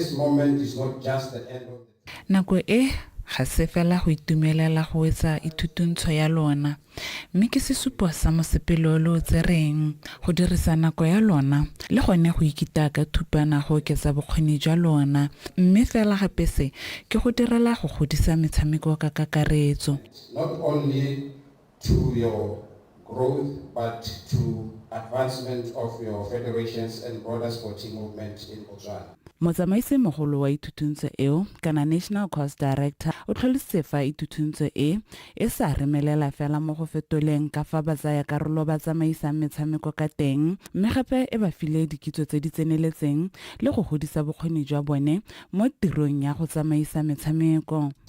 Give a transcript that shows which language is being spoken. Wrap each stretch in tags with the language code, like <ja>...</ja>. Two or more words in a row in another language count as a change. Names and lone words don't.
<tn>Nako e ga se fela go itumelela go etsa ithutuntsho ya lona, mme ke sesupo sa mosepelo lo tsereng go dirisa nako ya lona le gone go ikita ka thupana go oketsa bokgoni jwa lona, mme fela gape se ke go direla go godisa metshameko ka kakaretso.</tn> <en>Not only to your growth but to advancement of your federations and broader sporting movement in Botswana.</en> <tn>Motsamaisi mogolo wa ithutuntsho eo kana</tn> <en>National Course Director</en> <tn>o tlholositse fa ithutuntsho e sa remelela fela mo go fetoleng ka fa ba tsaya karolo ba tsamaisa metshameko ka teng, mme gape e ba file dikitso tse di tseneletseng le go godisa bokgoni jwa bone mo tirong ya go tsamaisa metshameko.</tn>